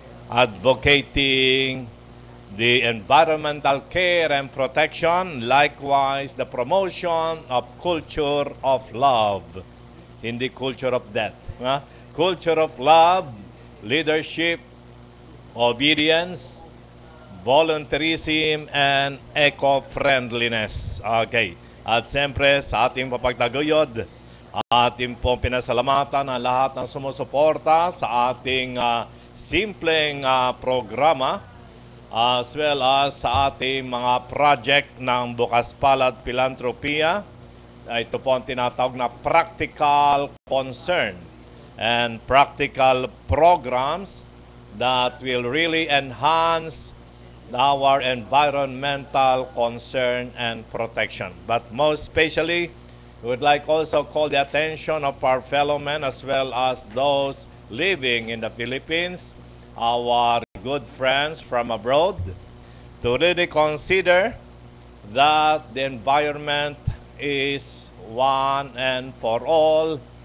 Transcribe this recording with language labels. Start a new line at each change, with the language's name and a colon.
English: advocating the environmental care and protection, likewise the promotion of culture of love,
Filipino: hindi
English: culture of death. Culture of love, leadership, obedience, volunteerism, and eco-friendliness. Okay.
Filipino: At siyempre sa ating papagtaguyod, ating pong pinasalamatan ang lahat ng sumusuporta sa ating simpleng programa,
English: as well as
Filipino: sa ating mga project ng Bukas Palad Philanthropia. Ito po ang tinatawag na
English: practical concern and practical programs that will really enhance our environmental concern and protection. But most especially, we would like also call the attention of our fellow men as well as those living in the Philippines, our good friends from abroad, to really consider that the environment is one and for all,